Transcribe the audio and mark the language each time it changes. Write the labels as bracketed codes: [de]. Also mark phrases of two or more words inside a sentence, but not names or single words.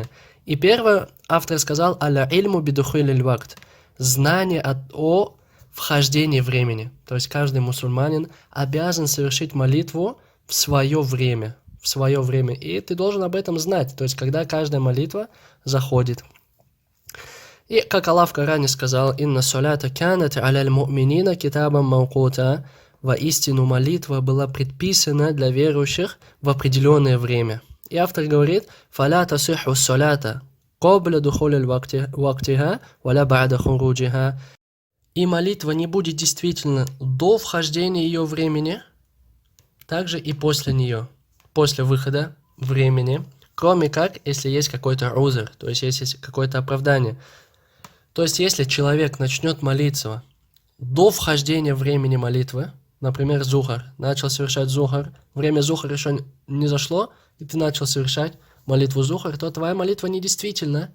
[ru] И первое, автор сказал, [ar] «على العلم بدخول الوقت» [ru] – знание о вхождении времени. То есть каждый мусульманин обязан совершить молитву в свое время. В свое время. И ты должен об этом знать. То есть когда каждая молитва заходит. И как Аллах в Коране сказал, [ar] «إن الصلاة كانت على المؤمنين كتابا موقوتا». [ru] Воистину молитва была предписана для верующих в определенное время. И автор говорит, [ar] «فلا تصح الصلاة قبل دخول وقتها ولا بعد خروجها». [ru] И молитва не будет действительно до вхождения ее времени, также и после нее, после выхода времени, кроме как, если есть какой-то узр, то есть если есть какое-то оправдание. То есть если человек начнет молиться до вхождения времени молитвы, например, зухар, начал совершать зухар, время зухар еще не зашло, и ты начал совершать молитву зухар, то твоя молитва недействительна.